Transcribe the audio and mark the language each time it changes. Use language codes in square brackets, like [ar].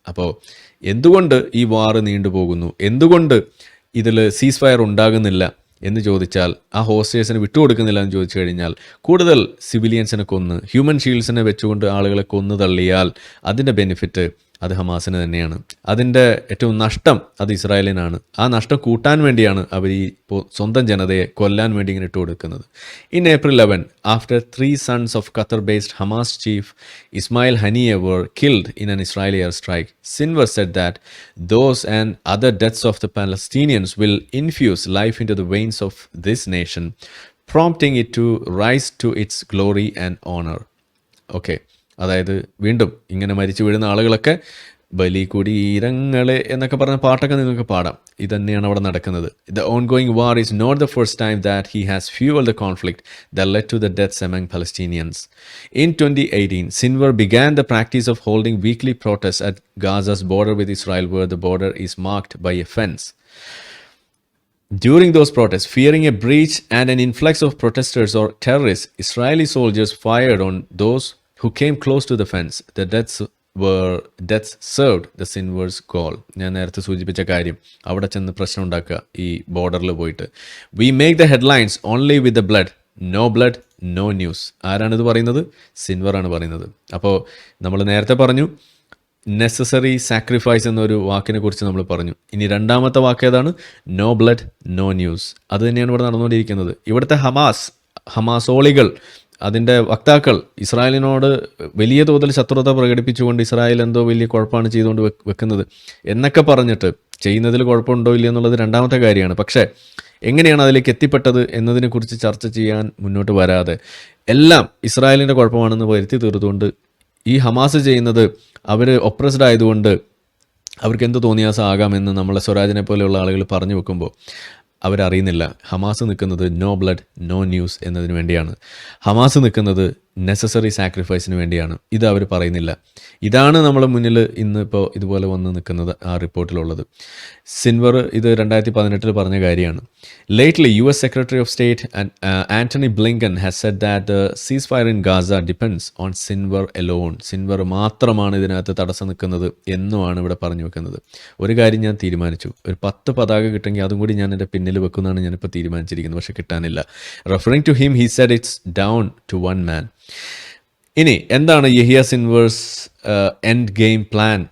[ml] അപ്പോൾ എന്തുകൊണ്ട് ഈ വാർ നീണ്ടുപോകുന്നു, എന്തുകൊണ്ട് ഇതിൽ സീസ് ഫയർ ഉണ്ടാകുന്നില്ല എന്ന് ചോദിച്ചാൽ, ആ ഹോസ്റ്റേഴ്സിനെ വിട്ടുകൊടുക്കുന്നില്ല എന്ന് ചോദിച്ചു കഴിഞ്ഞാൽ, കൂടുതൽ സിവിലിയൻസിനെ കൊന്ന് ഹ്യൂമൻ ഷീൽഡ്സിനെ വെച്ചുകൊണ്ട് ആളുകളെ കൊന്നു തള്ളിയാൽ അതിൻ്റെ ബെനിഫിറ്റ് അത് ഹമാസിന് തന്നെയാണ്. അതിൻ്റെ ഏറ്റവും നഷ്ടം അത് ഇസ്രായേലിനാണ്. ആ നഷ്ടം കൂട്ടാൻ വേണ്ടിയാണ് അവർ ഈ സ്വന്തം ജനതയെ കൊല്ലാൻ വേണ്ടി ഇങ്ങനെ ഇട്ട് കൊടുക്കുന്നത്. [en] In April 11, after 3 sons of Qatar-based Hamas chief Ismail Haniyeh were killed in an Israeli airstrike, Sinwar said that those and other deaths of the Palestinians will infuse life into the veins of this nation, prompting it to rise to its glory and honor. Okay. [ml] അതായത് വീണ്ടും ഇങ്ങനെ മരിച്ചു വീഴുന്ന ആളുകളൊക്കെ ബലി കുടീരങ്ങളെ എന്നൊക്കെ പറഞ്ഞ പാട്ടൊക്കെ നിങ്ങൾക്ക് പാടാം. ഇതന്നെയാണ് അവിടെ നടക്കുന്നത്. [en] The ongoing war is not the first time that he has fuelled the conflict that led to the deaths among Palestinians. In 2018, Sinwar began the practice of holding weekly protests at Gaza's border with Israel, where the border is marked by a fence. During those protests, fearing a breach and an influx of protesters or terrorists, Israeli soldiers fired on those who came close to the fence. The deaths served the Sinwar's goal. [ml] ഞാൻ നേരത്തെ സൂചിപ്പിച്ച കാര്യം, അവിടെ ചെന്ന് പ്രശ്നം ഉണ്ടാക്കുക ഈ ബോർഡറിൽ പോയിട്ട്. [en] We make the headlines only with the blood. No blood, no news. [ml] ആരാണിത് പറയുന്നത്? സിൻവറാണ് പറയുന്നത്. അപ്പോൾ നമ്മൾ നേരത്തെ പറഞ്ഞു നെസസറി സാക്രിഫൈസ് എന്നൊരു വാക്കിനെ കുറിച്ച് നമ്മൾ പറഞ്ഞു. ഇനി രണ്ടാമത്തെ വാക്ക് ഏതാണ്? [en] No blood no news. [ml] അത് തന്നെയാണ് ഇവിടെ നടന്നുകൊണ്ടിരിക്കുന്നത്. ഇവിടുത്തെ ഹമാസോളികൾ, അതിൻ്റെ വക്താക്കൾ ഇസ്രായേലിനോട് വലിയ തോതിൽ ശത്രുത പ്രകടിപ്പിച്ചുകൊണ്ട് ഇസ്രായേൽ എന്തോ വലിയ കുഴപ്പമാണ് ചെയ്തുകൊണ്ട് വെക്കുന്നത് എന്നൊക്കെ പറഞ്ഞിട്ട് ചെയ്യുന്നതിൽ കുഴപ്പമുണ്ടോ ഇല്ലയോ എന്നുള്ളത് രണ്ടാമത്തെ കാര്യമാണ്. പക്ഷേ എങ്ങനെയാണ് അതിലേക്ക് എത്തിപ്പെട്ടത് എന്നതിനെക്കുറിച്ച് ചർച്ച ചെയ്യാൻ മുന്നോട്ട് വരാതെ എല്ലാം ഇസ്രായേലിൻ്റെ കുഴപ്പമാണെന്ന് വരുത്തി തീർത്തുകൊണ്ട് ഈ ഹമാസ് ചെയ്യുന്നത് അവർ ഒപ്രസ്ഡ് ആയതുകൊണ്ട് അവർക്ക് എന്ത് തോന്നിയാസം ആകാമെന്ന് നമ്മളെ സ്വരാജിനെ പോലെയുള്ള ആളുകൾ പറഞ്ഞു വെക്കുമ്പോൾ അവരറിയുന്നില്ല ഹമാസ് നിൽക്കുന്നത് [en] no blood no news [ml] എന്നതിന് വേണ്ടിയാണ്. ഹമാസ് നിൽക്കുന്നത് നെസസറി സാക്രിഫൈസിന് വേണ്ടിയാണ്. ഇത് അവർ പറയുന്നില്ല. ഇതാണ് നമ്മളെ മുന്നിൽ ഇന്നിപ്പോൾ ഇതുപോലെ വന്ന് നിൽക്കുന്നത് ആ റിപ്പോർട്ടിലുള്ളത്. സിൻവർ ഇത് 2018 പറഞ്ഞ കാര്യമാണ്. [en] Lately US Secretary of State Antony Blinken has said that the ceasefire in Gaza depends on Sinwar alone. [ml] Sinwar മാത്രമാണ് ഇതിനകത്ത് തടസ്സം നിൽക്കുന്നത് എന്നുമാണ് ഇവിടെ പറഞ്ഞു വെക്കുന്നത്. ഒരു കാര്യം ഞാൻ തീരുമാനിച്ചു, ഒരു 10 പതാക കിട്ടുമെങ്കിൽ അതും കൂടി ഞാൻ എൻ്റെ പിന്നിൽ വെക്കുന്നതാണ് ഞാനിപ്പോൾ തീരുമാനിച്ചിരിക്കുന്നത്. പക്ഷെ കിട്ടാനില്ല. [en] Referring to him, he said it's down to one man. [ml] ഇനി എന്താണ് യഹിയ സിൻവേഴ്സ് എൻഡ് ഗെയിം പ്ലാൻ?